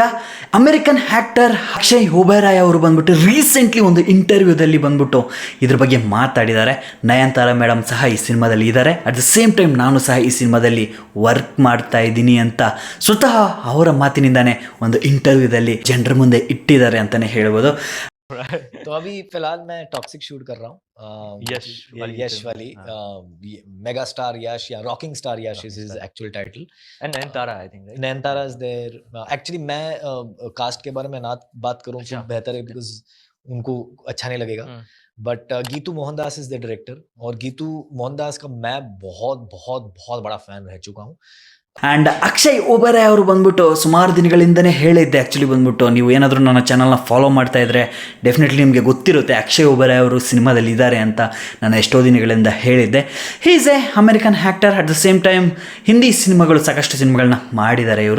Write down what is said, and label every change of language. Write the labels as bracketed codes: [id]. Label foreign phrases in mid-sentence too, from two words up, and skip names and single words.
[en] American actor [kn] ಅಕ್ಷಯ್ ಒಬೆರಾಯ್ ಅವರು ಬಂದ್ಬಿಟ್ಟು ರೀಸೆಂಟ್ಲಿ ಒಂದು ಇಂಟರ್ವ್ಯೂದಲ್ಲಿ ಬಂದ್ಬಿಟ್ಟು ಇದ್ರ ಬಗ್ಗೆ ಮಾತಾಡಿದ್ದಾರೆ. ನಯನತಾರ ಮೇಡಮ್ ಸಹ ಈ ಸಿನಿಮಾದಲ್ಲಿ ಇದ್ದಾರೆ. [en] at the same time [kn] ನಾನು ಸಹ ಈ ಸಿನಿಮಾದಲ್ಲಿ ವರ್ಕ್ ಮಾಡ್ತಾ ಇದ್ದೀನಿ ಅಂತ ಸ್ವತಃ ಅವರ ಮಾತಿನಿಂದಾನೇ ಒಂದು ಇಂಟರ್ವ್ಯೂದಲ್ಲಿ ಜನರ ಮುಂದೆ ಇಟ್ಟಿದ್ದಾರೆ ಅಂತಲೇ ಹೇಳ್ಬೋದು. [hi] तो अभी फिलहाल मैं टॉक्सिक शूट कर रहा हूँ. यश वाली [en] mega star [hi] यश या [en] rocking star Yash is his actual title. And Nayantara, I think, right? Nayantara is there. [hi] एक्चुअली मैं कास्ट के बारे में ना बात करूँ तो बेहतर है, बिकॉज उनको अच्छा नहीं लगेगा. [en] But Geetu Mohandas is the director, [hi] और गीतू मोहनदास का मैं बहुत बहुत बहुत बड़ा फैन रह चुका हूँ. [kn] ಆ್ಯಂಡ್ ಅಕ್ಷಯ್ ಒಬೆರಾಯ್ ಅವರು ಬಂದ್ಬಿಟ್ಟು ಸುಮಾರು ದಿನಗಳಿಂದನೇ ಹೇಳಿದ್ದೆ. ಆ್ಯಕ್ಚುಲಿ ಬಂದ್ಬಿಟ್ಟು ನೀವು ಏನಾದರೂ ನನ್ನ ಚಾನಲ್ನ ಫಾಲೋ ಮಾಡ್ತಾ ಇದ್ದರೆ ಡೆಫಿನೆಟ್ಲಿ ನಿಮಗೆ ಗೊತ್ತಿರುತ್ತೆ ಅಕ್ಷಯ್ ಒಬೆರಾಯ್ ಅವರು ಸಿನಿಮಾದಲ್ಲಿ ಇದ್ದಾರೆ ಅಂತ ನಾನು ಎಷ್ಟೋ ದಿನಗಳಿಂದ ಹೇಳಿದ್ದೆ. [en] He is a American actor. at the same time [kn] ಹಿಂದಿ ಸಿನಿಮಾಗಳು ಸಾಕಷ್ಟು ಸಿನಿಮಾಗಳನ್ನ ಮಾಡಿದ್ದಾರೆ ಇವರು.